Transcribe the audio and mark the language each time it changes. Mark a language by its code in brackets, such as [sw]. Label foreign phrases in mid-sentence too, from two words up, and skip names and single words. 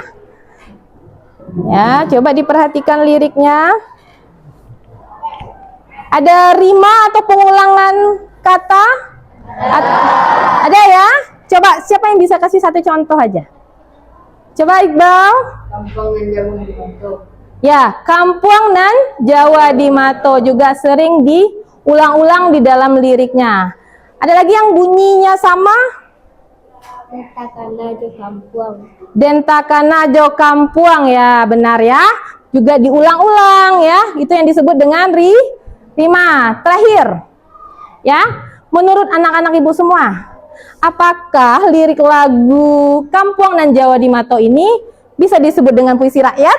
[id] Ya, coba diperhatikan liriknya. Ada rima atau pengulangan kata? Ada ya? Coba siapa yang bisa kasih satu contoh aja? Coba Iqbal. Kampuang nan Jawa di Mato. Ya, Kampuang nan Jawa di Mato juga sering diulang-ulang di dalam liriknya. Ada lagi yang bunyinya sama? Dentakana jo Kampuang. Dentakana jo Kampuang ya, benar ya. Juga diulang-ulang ya. Itu yang disebut dengan rima. Terakhir. Ya, menurut anak-anak ibu semua, apakah lirik lagu Kampuang nan Jawa di Mato ini bisa disebut dengan puisi rakyat?